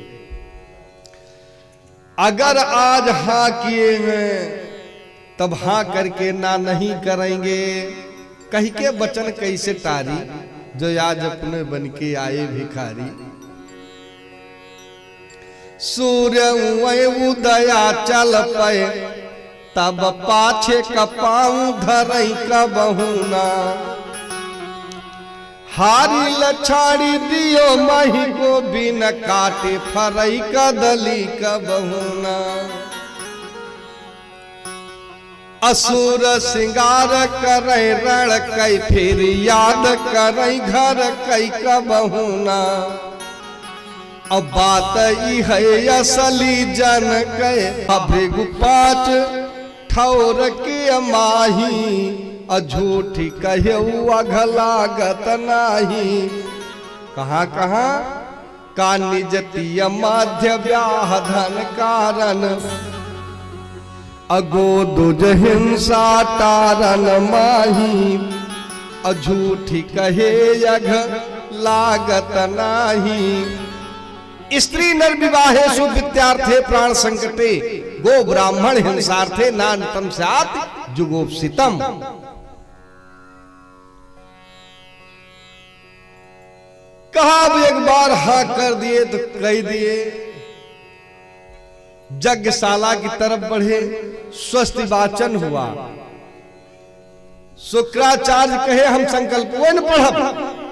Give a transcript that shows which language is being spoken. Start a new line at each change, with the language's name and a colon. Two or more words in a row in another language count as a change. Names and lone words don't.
Hindi: अगर आज हां किए हैं तब हां करके ना नहीं करेंगे। कह के वचन कैसे टारी, जो आज अपने बन के आए भिखारी। सूर्य उदया चल पे तब पाछे कपाऊ धरई कबहुना। हारी लछाड़ी दियो मही को बिन काटे फरई कदली कबहुना। असुर सिंगार करे रण कई फिर याद करे घर कई कबहुना। अब बात ई है असली जन कहे भृगु पाँच ठौर के माही। अझूठी कहू अघलागत नाही। कहाँ कहाँ का निजतीय माध्य व्याह धन कारण, अगो दुज हिंसा तारन माही। अझूठी कहे अघ लागत नाही।
Sanskrit: स्त्री नर विवाहेषु विद्यार्थे प्राण संकटे, गो ब्राह्मण हिंसार्थे नान्यतम स्यात् जुगोप्सितम।
Hindi: कहा अब एक बार हाँ कर दिए तो कह दिए। यज्ञशाला की तरफ बढ़े, स्वस्ति वाचन हुआ। शुक्राचार्य कहे हम संकल्प न पढ़ब।